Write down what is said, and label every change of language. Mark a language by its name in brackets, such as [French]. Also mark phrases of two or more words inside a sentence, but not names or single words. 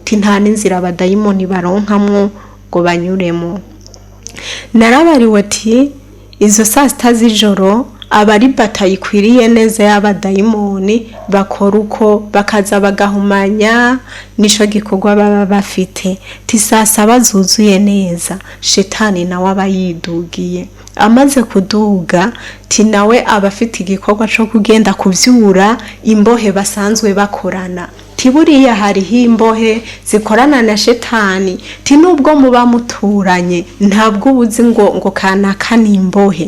[Rundi] Nta n'inzira abadayimoni baronkamwo ngo banyuremo. Narabariwe ati izo saa sita z'ijoro abari batayikwiriye neza y'abadayimoni bakora uko bakaza bagahumanya nisho gikorwa baba bafite. Saa saba zuzuye neza Shetani nawe aba yidugiye. Amaze kuduga nawe abafite igikorwa cyo kugenda kuvyura imbohe basanzwe bakorana. Buriya hariho imbohe zikorana na Shetani, nubwo muba muturanye ntabwo ubuzi ngo kanaka ni imbohe.